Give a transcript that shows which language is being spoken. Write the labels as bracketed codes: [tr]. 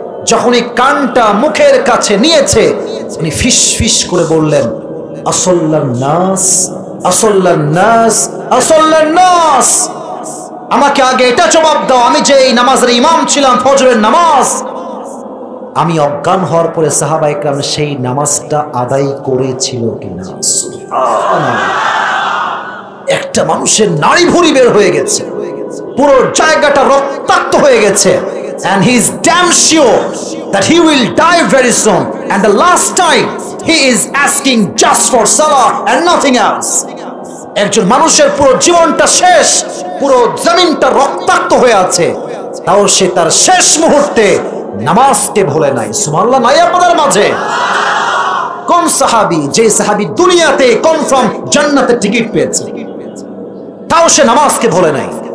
[bn] যখন এই কানটা মুখের কাছে নিয়েছে, উনি ফিস ফিস করে বললেন, [ar] আসল্লান নাস, আসল্লান নাস, আসল্লান নাস, [bn] আমাকে আগে এটা জবাব দাও, আমি যে এই নামাজের ইমাম ছিলাম, ফজরের নামাজ, আমি অজ্ঞান হওয়ার পরে সাহাবায়ে কেরাম সেই নামাজটা আদায় করেছিল কিনা? একটা মানুষের নাড়ি ভুঁড়ি বের হয়ে গেছে, [en] পুরো জায়গাটা রক্তাক্ত হয়ে গেছে, and he is damn sure that he will die very soon, and the last time he is asking just for salah and nothing else. [bn] একজন মানুষের পুরো জীবনটা শেষ, পুরো জমিনটা রক্তাক্ত হয়ে আছে, তাও সে তার শেষ মুহূর্তে নামাজকে ভুলে নাই। সুবহানাল্লাহ নাই আপনাদের মাঝে? কোন সাহাবী, যে সাহাবী দুনিয়াতে কনফার্ম জান্নাতের টিকিট পেয়েছে, তাও সে নামাজকে ভুলে নাই।